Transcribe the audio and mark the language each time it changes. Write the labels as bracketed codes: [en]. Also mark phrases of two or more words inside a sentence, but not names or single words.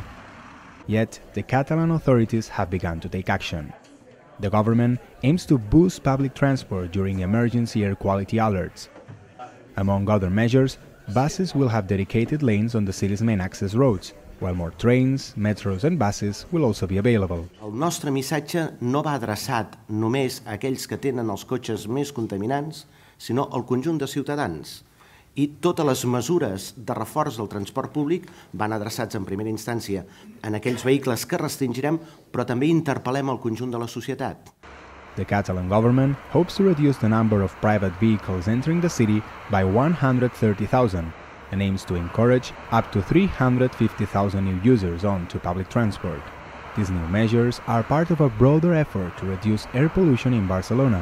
[en] Yet, the Catalan authorities have begun to take action. The government aims to boost public transport during emergency air quality alerts. Among other measures, buses will have dedicated lanes on the city's main access roads, while more trains, metros and buses will also be available. [ca] El nostre missatge no va adreçat només a aquells que tenen els cotxes més contaminants, sinó al conjunt de ciutadans. I totes les mesures de reforç del transport públic van adreçats en primera instància en aquells vehicles que restringirem, però també interpel·lem el conjunt de la societat. [en] The Catalan government hopes to reduce the number of private vehicles entering the city by 130,000 and aims to encourage up to 350,000 new users onto public transport. These new measures are part of a broader effort to reduce air pollution in Barcelona.